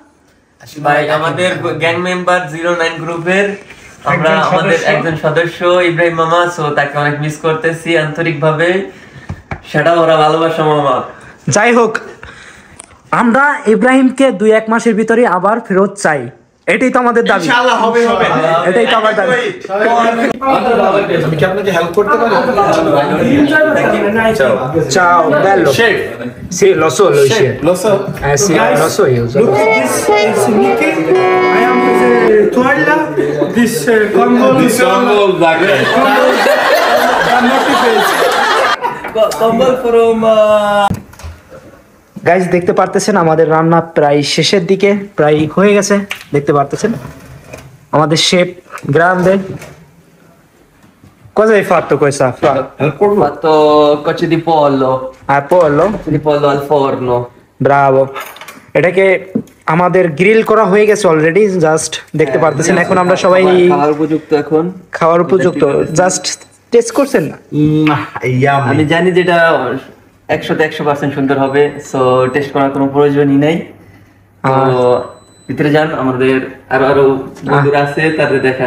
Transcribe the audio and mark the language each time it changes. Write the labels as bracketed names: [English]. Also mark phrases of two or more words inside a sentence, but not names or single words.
[Bangla] ভাই আমাদের [English] gang member [Bangla] 09 গ্রুপের আমরা আমাদের একজন সদস্য ইব্রাহিম মামা সো তাকে অনেক মিস করতেছি আন্তরিকভাবে সেটা ওরা ভালোবাসা মামা যাই হোক আমরা ইব্রাহিমকে 2-1 মাসের ভিতরে আবার ফেরত চাই এটাই তো আমাদের দাবি [Arabic] إن شاء الله [Bangla] হবে এটাই তো আমার দাবি আমি কি আপনাকে হেল্প করতে পারি [Italian] ciao bello sì lo so lo so lo so sì lo so io [English] Look at this, it's Nicky. I am the toalla. This combo. [Bangla] কম্বল ফ্রম গাইস দেখতে পারতেছেন আমাদের রান্না প্রায় শেষের দিকে প্রায় হয়ে গেছে দেখতে পারতেছেন আমাদের শেফ গ্রান্ডে [Italian] cosa hai fatto questa fatto cocce di pollo pollo di pollo al forno [Bangla] ব্রাভো এটাকে আমাদের গ্রিল করা হয়ে গেছে [English] already just [Bangla] দেখতে পারতেছেন এখন আমরা সবাই খাওয়ার উপযুক্ত এখন খাওয়ার উপযুক্ত [English] just test [Bangla] করছেন না আমি জানি যেটা 100% সুন্দর হবে [English] so test [Bangla] করার কোনো প্রয়োজনই নাই তো ভিতরে যান আমাদের আরো বন্ধুরা আছে তাদের দেখান